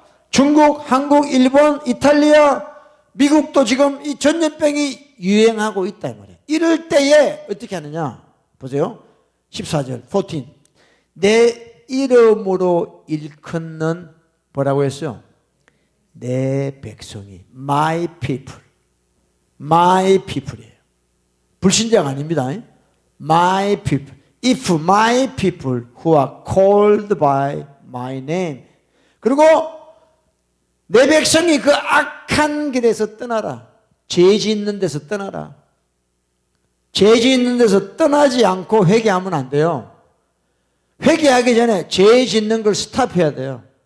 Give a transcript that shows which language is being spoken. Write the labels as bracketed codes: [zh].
[ko] 중국, 한국, 일본, 이탈리아, 미국도 지금 이 전염병이 유행하고 있다 이 말이에요. 이럴 때에 어떻게 하느냐? 보세요. 14절, 14. 내 이름으로 일컫는 뭐라고 했어요? 내 백성이 [en] my people. my people [ko] 이에요. 불신자가 아닙니다. [en] my people. If my people who are called by my name. [ko] 그리고 내 백성이 그 악한 길에서 떠나라. 죄 짓는 데서 떠나라. 죄 짓는 데서 떠나지 않고 회개하면 안 돼요. 회개하기 전에 죄 짓는 걸 스탑해야 돼요.